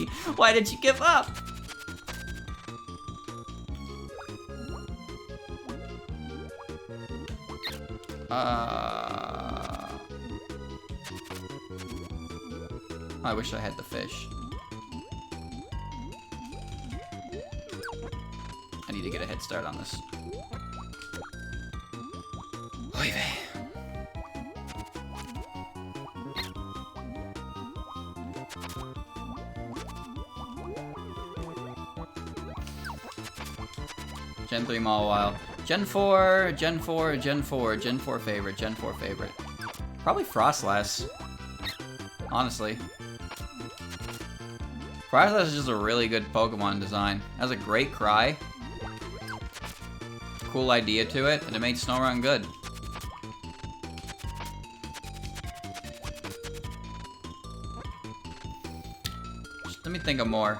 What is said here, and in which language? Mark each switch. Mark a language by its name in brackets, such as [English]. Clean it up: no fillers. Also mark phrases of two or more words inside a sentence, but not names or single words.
[English] Why did you give up? I wish I had the fish. I need to get a head start on this. [Yiddish] Oy vey. [English] Gen 3 Mawile. Gen 4, Gen 4, Gen 4, Gen 4 favorite, Gen 4 favorite. Probably Frostlass. Honestly. Frostlass is just a really good Pokemon design. It has a great cry. Cool idea to it, and it made Snorunt good. Just let me think of more.